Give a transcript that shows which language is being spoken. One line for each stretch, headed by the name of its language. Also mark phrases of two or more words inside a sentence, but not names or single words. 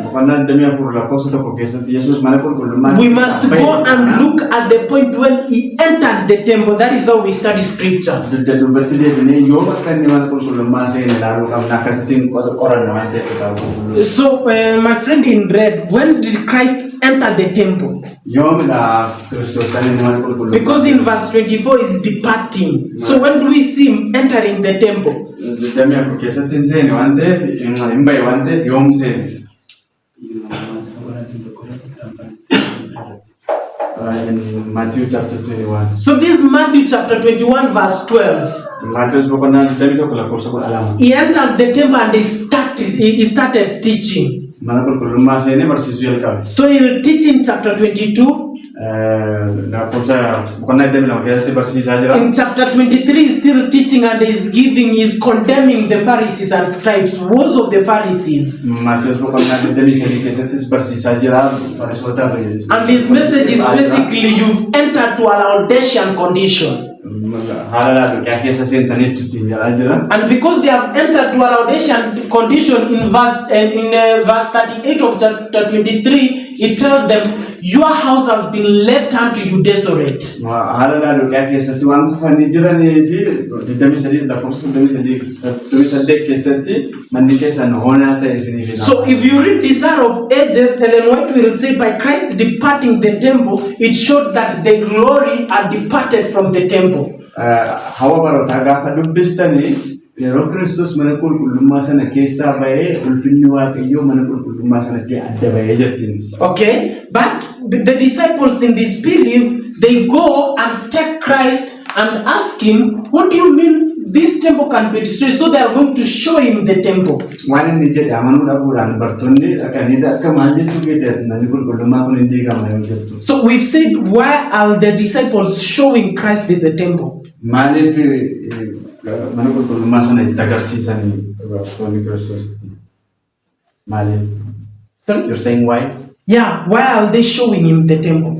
Oromo: Boqonnaa 24 lakkoofsa tokko keessatti Yesuus mana qulqullummaa
English: we
Oromo: keessaa
English: must
Oromo: bahee
English: go and
Oromo: jedha.
English: look at the point when he entered the temple. That is how we study scripture.
Oromo: Dubbatti deebinee yoo bakka inni mana qulqullummaa seene ilaaluu qabna akkasittiin qoranna waan ta'eef kitaaba qulqulluu.
English: So my friend in red, when did Christ enter the temple?
Oromo: Yoomidha Kiristoos kan inni mana qulqullummaa.
English: Because in verse 24 is departing. So when do we see him entering the temple?
Oromo: 24 keessatti hin seene waan ta'eef hin bahe waan ta'eef yoom seene.
English: in Matthew chapter 21. So this Matthew chapter 21 verse 12.
Oromo: Matthew boqonnaa 21 lakkoofsa 12.
English: He enters the temple and he started teaching.
Oromo: Mana qulqullummaa seenee barsiisuu jalqabe.
English: So he will teach in chapter 22.
Oromo: Lakkoofsa boqonnaa 22 keessatti barsiisaa jira.
English: In chapter 23 he's still teaching and he's condemning the Pharisees and scribes. Woes of the Pharisees.
Oromo: Matthew boqonnaa 23 keessattis barsiisaa jira. Fariisota fayyadamu.
English: And his message is basically you've entered to an audacious condition. And because they have entered to an audacious condition in verse 38 of chapter 23, it tells them, your house has been left unto you desolate. So if you read Desire of Ages, Ellen White will say by Christ departing the temple, it showed that the glory had departed from the temple. However,
Oromo: yeroo Kiristoos mana qulqullummaa sana keessaa bahee ulfinni Waaqayyoo mana qulqullummaa sanatti adda bahee jettiin.
English: Okay, but the disciples in disbelief, they go and take Christ and ask him, what do you mean this temple can be destroyed? So they are going to show him the temple.
Oromo: Waan inni jedhe amanuu dhabuudhaan bartoonni dhaqanii akka maal jechuu keeteef manni qulqullummaa kun hin diigama yoo jettu.
English: So we've said, why are the disciples showing Christ in the temple?
Oromo: Maaliif mana qulqullummaa sana itti agarsiisanii bartoonni Kiristoositti? Maaliif?
English: You're saying why? Yeah, why are they showing him the temple?